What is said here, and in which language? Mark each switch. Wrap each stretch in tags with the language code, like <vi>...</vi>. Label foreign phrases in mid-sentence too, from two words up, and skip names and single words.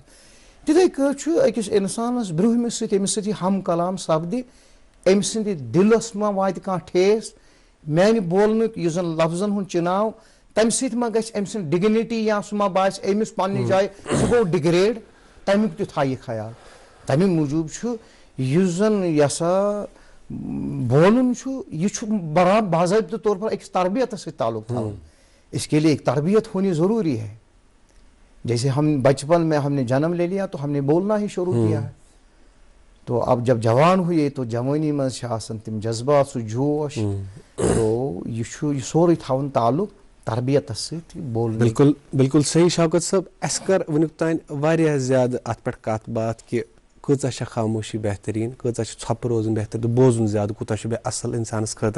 <ks>تِتھٕے کٲٹھۍ چھُ أکِس اِنسانس برونٛہمِس سۭتۍ ییٚمِس سۭتۍ یہِ ہم کلام سپدِ أمۍ سٕنٛدِ دِلس ما واتہِ کانٛہہ ٹھیس میانہِ بولنُک یُس زن لفظن ہُنٛد چِناو تمہِ سۭتۍ ما گژھِ أمۍ سٕنٛز ڈِگنِٹی یا سُہ ما باسہِ أمِس پننہِ جایہِ سُہ گوٚو ڈِگریڈ تمیُک تہِ تھایہِ خیال. تمہِ موٗجوٗب چھُ یُس زن یہِ ہسا بولُن چھُ یہِ چھُ باضٲبطہٕ طور پر أکِس تربیتس سۭتۍ تعلق تھاوُن.</ks> <ur>اس کے لیے ایک تربیت ہونی ضروری ہے. جیسے ہم بچپن میں ہم نے جنم لے لیا تو ہم نے بولنا ہی شروع کیا ہے تو اب جب جوان ہوئے تو جوانی</ur> <ks>منٛز چھِ آسان تِم جذبات سُہ جوش</ks> <ur>تو</ur> <ks>یہِ چھُ یہِ سورُے تھاوُن تعلق تربیتس سۭتۍ بولنہٕ. بالکل بالکل صحیح شوکت صٲب. اَسہِ کٔر وُنیُک تام واریاہ زیادٕ اتھ پٮ۪ٹھ کتھ باتھ کہِ کۭژاہ چھےٚ خاموشی بہتریٖن کۭژاہ چھِ ژھۄپہٕ روزُن بہتر تہٕ بوزُن زیادٕ کوٗتاہ چھُ بیٚیہِ اصل انسانس خٲطرٕ.</ks>